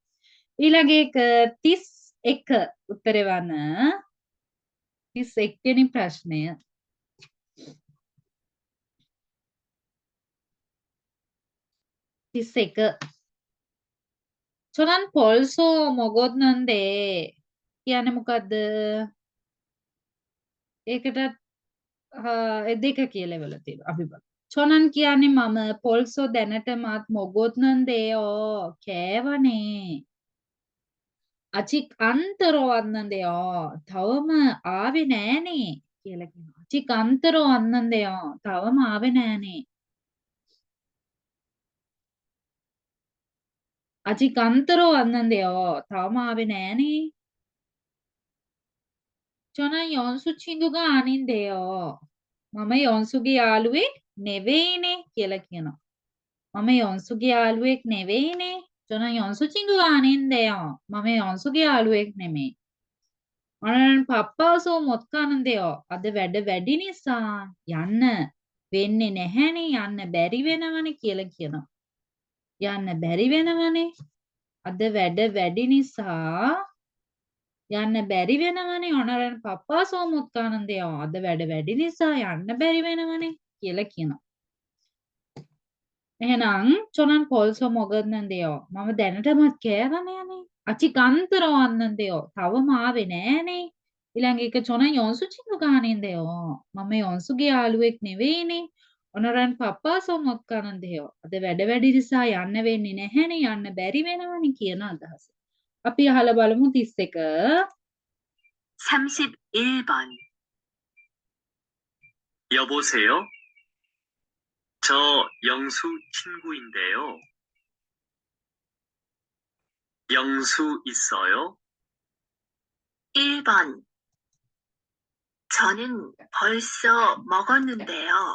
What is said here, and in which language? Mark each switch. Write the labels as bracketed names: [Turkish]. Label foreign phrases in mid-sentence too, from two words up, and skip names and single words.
[Sinhala] ඊළඟ එක 31 උත්තරේ වන 31 වෙනි ප්‍රශ්නය 31 [Korean] 저는 벌써 먹었는데 [Sinhala] කියන්නේ මොකද්ද? ඒකට දෙක කියලා වෙලා තියෙනවා අපි බලමු. 저는 කියන්නේ මම පොල්සෝ දැනටමත් මොගොත්නන්දේයෝ කෑවනේ. [Korean] 아직 안 들어왔는데요. [Sinhala] 다음 ආවේ නෑනේ කියලා කියනවා. [Korean] 아직 안 들어왔는데요. 다음 [Sinhala] ආවේ නෑනේ. [Korean] 아직 안 들어왔는데요. [Sinhala] 다음 ආවේ නෑනේ. [Korean] 저는 연수 친구가 아닌데요. [Sinhala] මම 연수ගේ යාළුවෙක් නෙවෙයිනේ කියලා කියනවා. මම යොන්සුගේ යාළුවෙක් නෙවෙයිනේ. [Korean] 저는 연수 친구가 아닌데요. [Sinhala] මම 연수ගේ යාළුවෙක් නෙමෙයි. [Korean] 오늘은 바빠서 못 가는데요. [Sinhala] අද වැඩ වැඩි නිසා යන්න වෙන්නේ නැහැනේ. යන්න බැරි වෙනවනේ කියලා කියනවා. යන්න බැරි වෙනවනේ. අද වැඩ වැඩි නිසා යන්න බැරි වෙනවනේ. [Korean] 오늘은 바빠서 못 가는데요. [Sinhala] අද වැඩ වැඩි නිසා යන්න බැරි වෙනවනේ කියලා කියනවා. [Korean] එහෙනම් 저는 벌써 먹었는데요. [Sinhala] මම දැනටමත් කෑවනේ. [Korean] 아직 안 들어왔는데요. [Sinhala] තවම ආවේ නෑනේ. ඊළඟ එක [Korean] 저는 연수 친구가 아닌데요. [Sinhala] මම 연수ගේ යාළුවෙක් නෙවෙයිනේ. [Korean] 오늘은 바빠서 못 가는데요. [Sinhala] අද වැඩ වැඩි නිසා යන්න වෙන්නේ නැහැනේ. යන්න බැරි වෙනවනේ කියන අදහස. අපි අහලා බලමු 31. [Korean] 31번. 여보세요? 저 영수 친구인데요. 영수 있어요? 1번. 저는 벌써 먹었는데요.